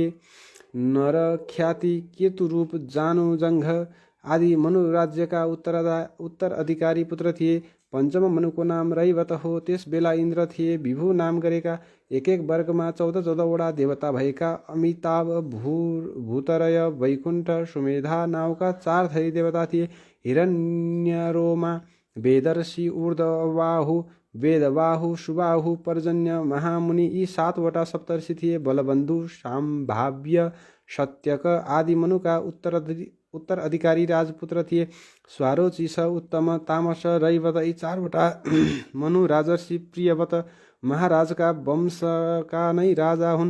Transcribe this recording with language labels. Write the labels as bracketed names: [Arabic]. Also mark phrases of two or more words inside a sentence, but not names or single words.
[Nepali] नर, ख्याति, केतुरूप, जानु, जङ्घ आदि मनु राज्यका उत्तराधिकारी पुत्र थिए। पञ्चम मनुको नाम रैवत हो। त्यस बेला इन्द्र थिए। विभु नाम गरेका एक वर्गमा 14-14वटा देवता भएका अमिताभ, भूतरय, वैकुण्ठ, सुमेधा नामका 4 थरी देवता थिए। हिरण्यरोमा, वेदर्षि, ऊर्ध्वबाहु, वेदबाहु, सुबाहु, पर्जन्य, महामुनि यी 7वटा सप्तर्षि थिए। बलबन्धु, शाम्भाव्य, सत्यक आदि मनुका उत्तराधिकारी राजपुत्र थिए। स्वारोचिष, उत्तम, तामस, रैवत यी 4वटा मनु राजर्षि प्रियव्रत महाराजका वंशका नै राजा हुन्।